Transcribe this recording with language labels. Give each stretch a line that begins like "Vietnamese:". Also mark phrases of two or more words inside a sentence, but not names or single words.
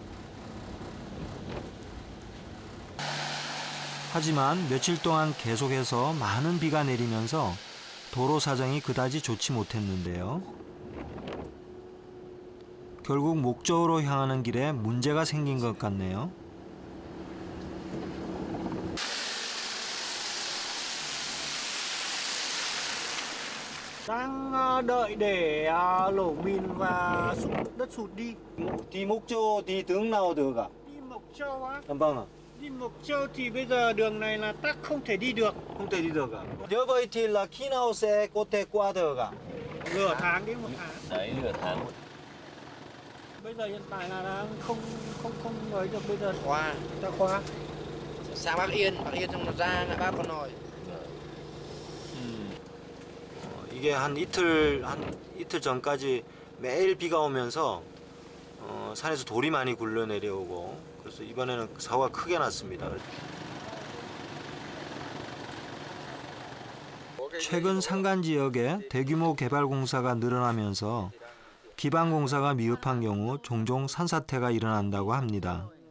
Korean: 하지만 며칠 동안 계속해서 많은 비가 내리면서 도로 사정이 그다지 좋지 못했는데요. 결국 목저우로 향하는 길에 문제가 생긴 것 같네요.
Vietnamese: Đang đợi để lổ mìn và đất sụt đi. Đi Mộc Châu đi hướng nào được ạ? Đi Mộc Châu á? Vâng ạ. Đi Mộc Châu thì bây giờ đường này là tắc không thể đi được. Không thể đi được ạ. Nếu vậy thì là khi nào sẽ có thể qua được ạ? Nửa tháng đến 1 tháng. Đấy, nửa tháng. Bây giờ hiện tại là đang không ấy được, bây giờ Khoa. ta khóa. Sang Bắc Yên xong rồi ra ngã ba Con Nòi.
Korean: 이게 한 이틀 전까지 매일 비가 오면서 산에서 돌이 많이 굴러 내려오고 그래서 이번에는 사고가 크게 났습니다. 최근 산간 지역에 대규모 개발 공사가 늘어나면서 기반 공사가 미흡한 경우 종종 산사태가 일어난다고 합니다.